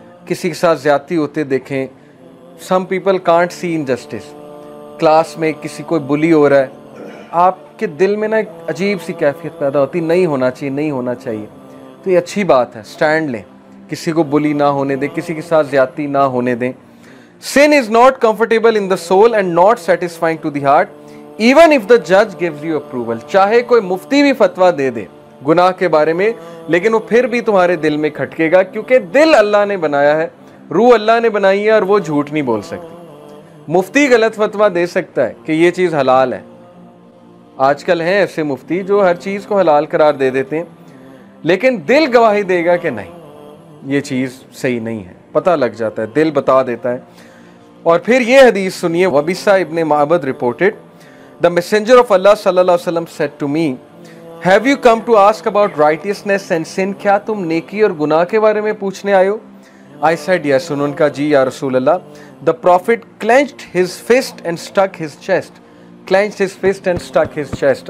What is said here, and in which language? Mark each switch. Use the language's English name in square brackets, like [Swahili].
[Hindi] किसी के साथ ज्यादती होते देखें, [English] Some people can't see injustice. [Hindi] Class में किसी कोई बुली हो रहा है, आपके दिल में ना एक अजीब सी कैफियत पैदा होती, नहीं होना चाहिए, नहीं होना चाहिए। तो ये अच्छी बात है, स्टैंड लें, किसी को बुली ना होने दें, किसी के साथ ज्यादती ना होने दें। [English] Sin is not comfortable in the soul and not satisfying to the heart, even if the judge gives you approval। [Hindi] चाहे कोई मुफ्ती भी फतवा दे दे गुनाह के बारे में, लेकिन वो फिर भी तुम्हारे दिल में खटकेगा, क्योंकि दिल अल्लाह ने बनाया है, रूह अल्लाह ने बनाई है, और वो झूठ नहीं बोल सकती। मुफ्ती गलत फतवा दे सकता है कि ये चीज़ हलाल है, आजकल हैं ऐसे मुफ्ती जो हर चीज़ को हलाल करार दे देते हैं, लेकिन दिल गवाही देगा कि नहीं ये चीज़ सही नहीं है, पता लग जाता है, दिल बता देता है। और फिर ये हदीस सुनिए, [English] Wabisa ibn Mabad reported, the messenger of Allah सल्लल्लाहु अलैहि वसल्लम said to me, have you come to ask about righteousness and sin? [Hindi] क्या तुम नेकी और गुनाह के बारे में पूछने आए हो? [English] I said yes. [Hindi] उन्होंने कहा जी या रसूल अल्लाह। [English] The prophet clenched his fist and stuck his chest. clenched his fist and struck his chest.